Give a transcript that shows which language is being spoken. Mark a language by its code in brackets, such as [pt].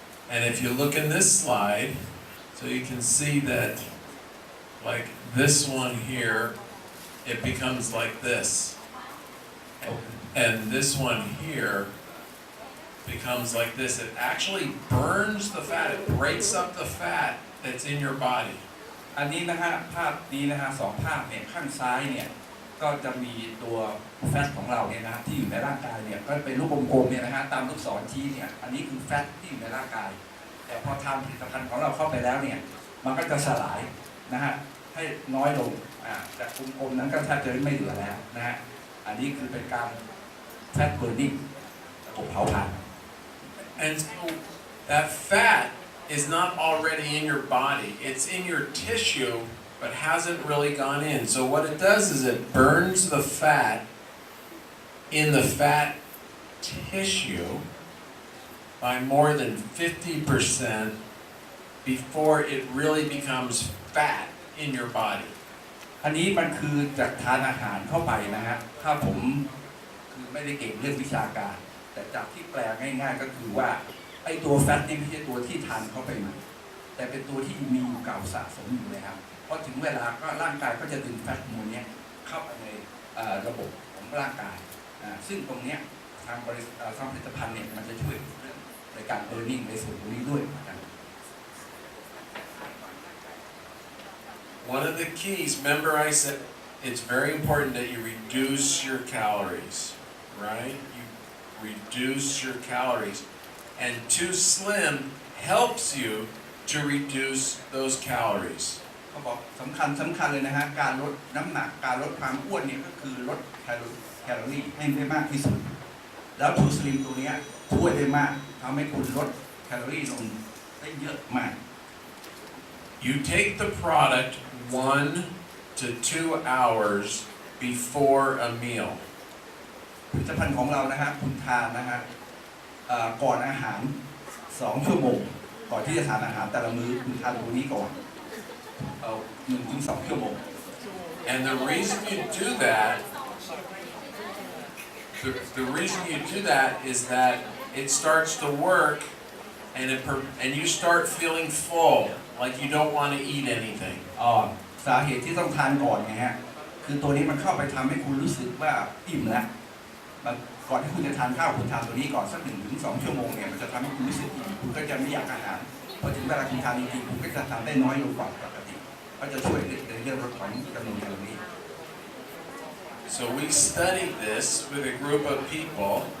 [en] And if you look in this slide, so you can see that like this one here, it becomes like this. And this one here becomes like this. It actually burns the fat. It breaks up the fat that's in your body. [th] อันนี้นะฮะภาพนี้นะฮะสองภาพเนี่ยข้างซ้ายเนี่ยก็จะมีตัวแฟตของเราเนี่ยนะที่อยู่ในร่างกายเนี่ยก็เป็นรูปกลมๆเนี่ยนะฮะตามลูกศรชี้เนี่ยอันนี้คือแฟตที่อยู่ในร่างกายแต่พอทานผลิตภัณฑ์ของเราเข้าไปแล้วเนี่ยมันก็จะสลายนะฮะให้น้อยลงจากกลมๆนั้นก็แทบจะไม่เหลือแล้วนะฮะอันนี้คือเป็นการแฟตเบิร์นิ่งระบบเผาผลาญ [en] And so that fat is not already in your body. It's in your tissue, but hasn't really gone in. So what it does is it burns the fat in the fat tissue by more than 50% before it really becomes fat in your body. [th] อันนี้มันคือจากทานอาหารเข้าไปนะฮะถ้าผมคือไม่ได้เก่งเรื่องวิชาการแต่จากที่แปลง่ายๆก็คือว่าไอ้ตัวแฟตนี่ไม่ใช่ตัวที่ทานเข้าไปมาแต่เป็นตัวที่มีอยู่เก่าสะสมอยู่เลยครับพอถึงเวลาก็ร่างกายก็จะดึงแฟตมวลนี้เข้าไปใน ระบบของร่างกายซึ่งตรงนี้ทางผลิตภัณฑ์เนี่ยมันจะช่วยเรื่องในการเบอร์นิ่งในส่วนตรงนี้ด้วยนะครับ [en] One of the keys, remember I said it's very important that you reduce your calories, right? You reduce your calories. And 2sllim helps you to reduce those calories. [th] เขาบอกสำคัญเลยนะฮะการลดน้ำหนักการลดความอ้วนเนี่ยก็คือลดแคลอรี่ให้ได้มากที่สุดแล้ว 2sllim ตัวนี้ช่วยได้มากทำให้คุณลดแคลอรี่ลงได้เยอะมาก [en] You take the product 1 to 2 hours before a meal. [th] ผลิตภัณฑ์ของเรานะฮะคุณทานนะฮะก่อนอาหาร2 ชั่วโมงก่อนที่จะทานอาหารแต่ละมื้อคุณทานตรงนี้ก่อน1 ถึง 2 ชั่วโมง [en] And the reason you do that the reason you do that is that it starts to work and you start feeling full, like you don't want to eat anything. [th] สาเหตุที่ต้องทานก่อนไงฮะคือตัวนี้มันเข้าไปทำให้คุณรู้สึกว่าอิ่มแล้วก่อนที่คุณจะทานข้าวคุณทานตัวนี้ก่อนสัก1 ถึง 2 ชั่วโมงเนี่ยมันจะทำให้คุณรู้สึกอิ่มคุณก็จะไม่อยากอาหารพอถึงเวลาคุณทานจริงๆคุณก็จะทานได้น้อยลงกว่าปกติก็จะช่วยในเรื่องลดของจำนวนแคลอรี่ [en] So we studied this with a group of people.